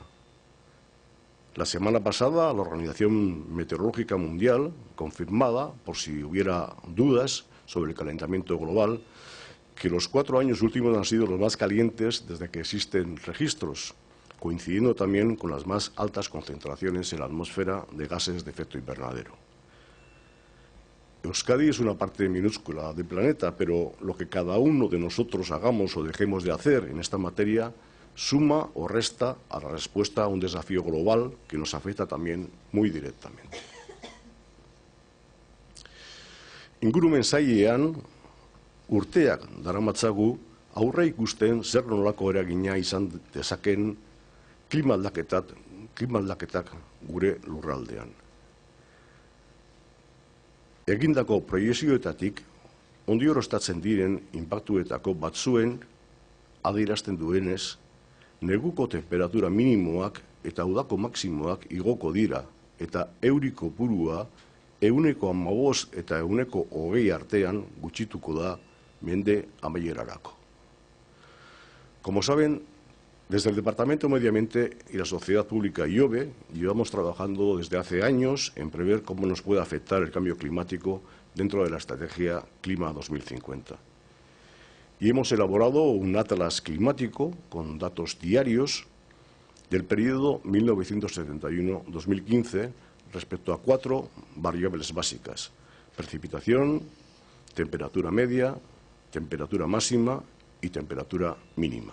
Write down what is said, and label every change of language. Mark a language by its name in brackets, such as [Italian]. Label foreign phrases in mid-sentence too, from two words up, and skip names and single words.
[Spanish] La semana pasada, la Organización Meteorológica Mundial confirmaba, por si hubiera dudas sobre el calentamiento global, que los 4 años últimos han sido los más calientes desde que existen registros, coincidiendo también con las más altas concentraciones en la atmósfera de gases de efecto invernadero. Euskadi es una parte minúscula del planeta, pero lo que cada uno de nosotros hagamos o dejemos de hacer en esta materia suma o resta a la respuesta a un desafío global que nos afecta también muy directamente. [Basque] Ingurumen sailean urteak daramatzagu aurre ikusten zer nolako eragina izan dezaken klima aldaketak gure lurraldean. Egindako proiekzioetatik ondioroztatzen diren inpaktuetako batzuen adierazten duenez, neguko temperatura minimoak eta udako maximoak igoko dira eta euri kopurua 15% eta 20% artean gutxituko da mende amaierarako. [Spanish] Como saben, desde el Departamento de Medio Ambiente y la Sociedad Pública IOBE llevamos trabajando desde hace años en prever cómo nos puede afectar el cambio climático dentro de la estrategia Clima 2050. Y hemos elaborado un atlas climático con datos diarios del periodo 1971-2015 respecto a 4 variables básicas: precipitación, temperatura media, temperatura máxima y temperatura mínima.